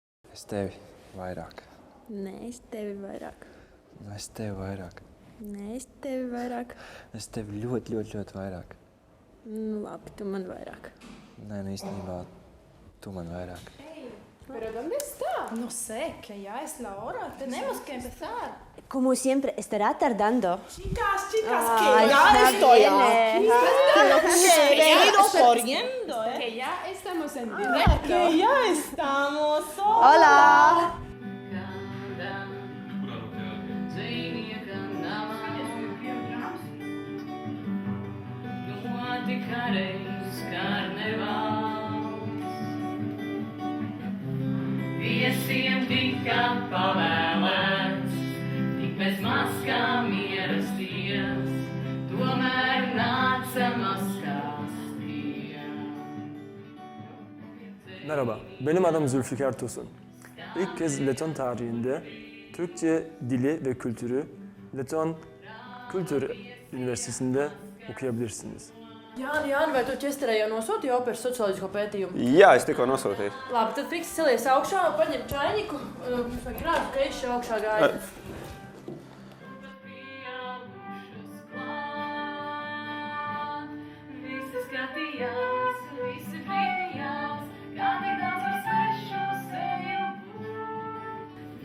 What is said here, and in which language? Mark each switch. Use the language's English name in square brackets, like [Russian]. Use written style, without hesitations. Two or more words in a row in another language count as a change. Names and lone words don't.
[Latvian] Es tevi vairāk. Nē, es tevi vairāk. Es tevi vairāk. Nē, es tevi vairāk. Es tevi ļoti, ļoti, ļoti vairāk. Nu, labi, tu man vairāk. Nē, nu īstenībā tu man vairāk. [Spanish] ¿Pero dónde está? No sé, que ya es la hora. Tenemos que empezar. Como siempre, estará tardando. Chicas, que Ay, ya está estoy bien, he ido corriendo, ¿eh? Que ya estamos en directo. Que ya estamos. Hola! [Latvian] Viesiem tika pavēlēts, tik bez maskām ierasties, tomēr nāca maskās tie. [Turkish] Merhaba, benim adım Zülfikar Tosun. İlk kez Leton tarihinde Türkçe dili ve kültürü Leton Kültür Üniversitesi'nde okuyabilirsiniz. [Latvian] Jāni, vai tu ķesterē jau nosūtīji operas socioloģisko pētījumu? Jā, es tikko nosūtīju. Labi, tad fiks celies augšā, paņem čainiku, vai grādu, ka es šeit augšā gāju. Visi skatījās, visi brīnījās, kā tik daudz var svešu seju būt.